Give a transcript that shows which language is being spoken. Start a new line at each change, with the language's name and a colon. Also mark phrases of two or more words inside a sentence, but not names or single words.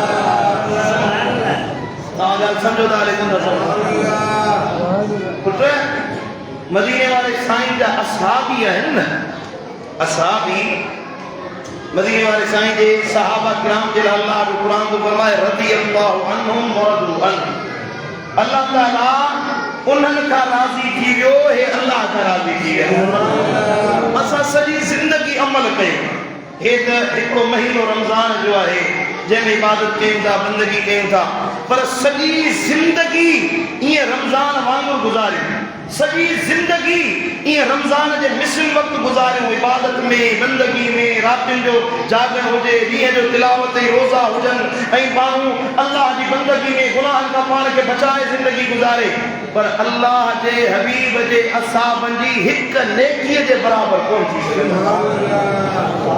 Sindhi: तव्हां ॻाल्हि सम्झो था लेकिन न सम्झो? पुट, मदीने वारे साईं जा असहाबी आहिनि न, असहाबी मदीने वाले साईं जे सहाबा किराम जे लाइ अल्लाह जो क़ुरान तो फरमाए,
Arabic: رضي الله عنهم ورضوا عنه.
Sindhi: अल्लाह ताला उन्हनि खां राज़ी थी वियो, हे अल्लाह खां राज़ी थी विया। असां सॼी ज़िंदगी अमल कयूं, हे त हिकिड़ो महीनो रमज़ान जो आहे जंहिंमें इबादत कयूं था, बंदगी कयूं था, पर सॼी ज़िंदगी ईअं रमज़ान वांगुरु गुज़ारियूं, सॼी ज़िंदगी ईअं रमज़ान जे मिसल वक़्तु गुज़ारियूं, इबादत में, बंदगी में, रातियुनि जो जागण हुजे, ॾींहं जो तिलावत ऐं रोज़ा हुजनि, ऐं माण्हू अल्लाह जी बंदगी में गुनाहनि खां पाण खे बचाए ज़िंदगी गुज़ारे, पर अल्लाह जे हबीब जे असहाबनि जी हिक नेकीअ जे बराबर कोन थी सघंदी।